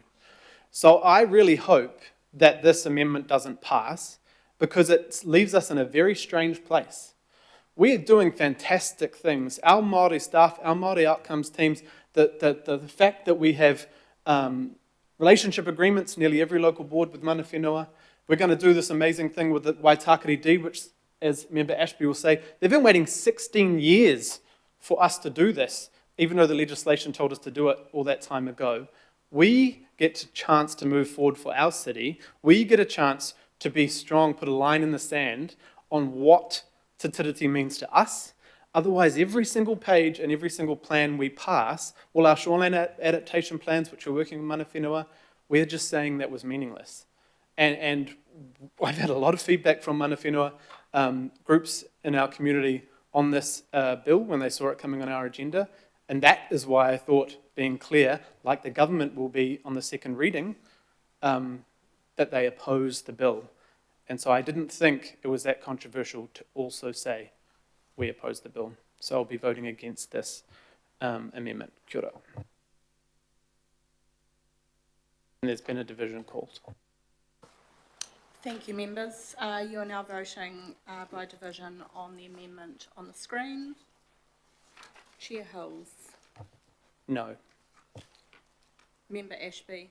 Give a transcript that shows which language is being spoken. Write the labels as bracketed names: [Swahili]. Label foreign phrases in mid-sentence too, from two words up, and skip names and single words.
[English] So I really hope that this amendment doesn't pass because it leaves us in a very strange place. We are doing fantastic things. Our Māori staff, our Māori outcomes teams, the fact that we have relationship agreements, nearly every local board with [Māori] mana whenua. [English] We're going to do this amazing thing with the Waitakere D, which, as Member Ashby will say, they've been waiting 16 years for us to do this, even though the legislation told us to do it all that time ago. We get a chance to move forward for our city. We get a chance to be strong, put a line in the sand on what Te Tiriti means to us, Otherwise, every single page and every single plan we pass, all our shoreline adaptation plans, which we're working with [Māori] mana whenua, [English] we're just saying that was meaningless. And I've had a lot of feedback from [Māori] mana whenua [English] groups in our community on this bill when they saw it coming on our agenda. And that is why I thought being clear, like the government will be on the second reading, that they oppose the bill. And so I didn't think it was that controversial to also say we oppose the bill. So I'll be voting against this amendment. [Māori] Kia ora. [English] And there's been a division called. Thank you, members. You are now voting by division on the amendment on the screen. Chair Hills. No. Member Ashby.